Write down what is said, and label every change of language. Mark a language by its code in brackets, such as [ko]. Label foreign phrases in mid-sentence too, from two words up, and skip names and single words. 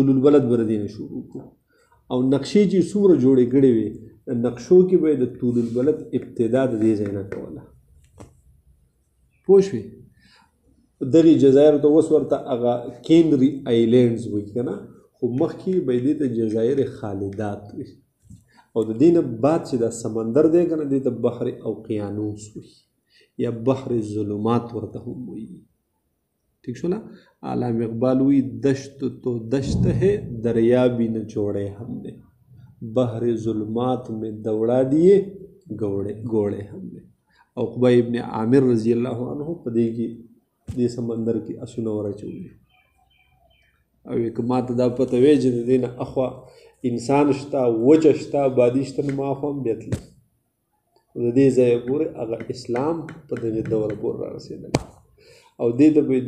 [ps] البلد به د دې نه شروع کړو او نقشې چې څومره جوړې کړې وې نقشو کې به د طول البلد ابتدا د دې ځای نه کوله پوه شوې دغې جزایرو ته اوس ورته هغه کینري آیلینډز وایي که نه خو مخکې به یې دې ته جزایر خالدات وي او د دې نه بعد چې دا سمندر دی که نه دې ته بحر اوقیانوس وایي یا بحر ظلمات ورته هم وایي ٹھیک شو نا علامہ اقبال وی [ur] دشت تو دشت ہے دریا بھی نہ چھوڑے ہم نے بحر ظلمات میں دوڑا دیے گوڑے ہم نے [ps] عقبہ ابن عامر [ar] رضی اللہ عنہ [ps] پدې کې دې سمندر کې اسونه ورچولي او یک ماته دا پته وی چې د دې نه اخوا انسان شته وچه شته آبادي شته نو ما خو هم بیا تلم د دې ځایه پورې هغه اسلام په دغې دوره پورې را رسېدلی او دې ته به د